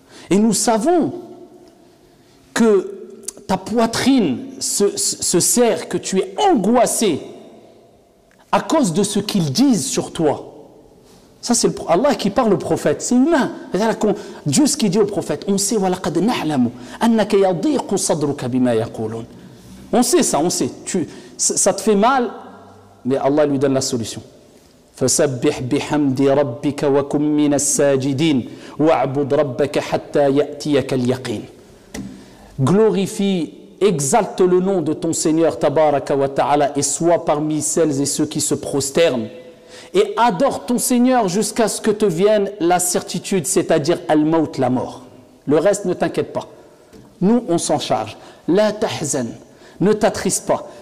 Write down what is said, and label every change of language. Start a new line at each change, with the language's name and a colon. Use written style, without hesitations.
French: Et nous savons que ta poitrine se serre, que tu es angoissé à cause de ce qu'ils disent sur toi. Ça c'est Allah qui parle au prophète, c'est humain. Dieu ce qu'il dit au prophète, on sait
Arabic: وَلَقَدْ نَعْلَمُ أَنَّكَ يَضِيقُ صَدْرُكَ بِمَا يَقُولُونَ.
French: On sait ça, on sait. Ça te fait mal, mais Allah lui donne la solution.
Arabic: فسبح بحمد ربك وكن من الساجدين واعبد ربك حتى يأتيك اليقين.
French: Glorifie, exalte le nom de ton Seigneur tabaraka wa ta'ala et sois parmi celles et ceux qui se prosternent et adore ton Seigneur jusqu'à ce que te vienne la certitude, c'est-à-dire al-maut, la mort. Le reste, ne t'inquiète pas, nous on s'en charge.
Arabic: La tahzan,
French: ne t'attriste pas.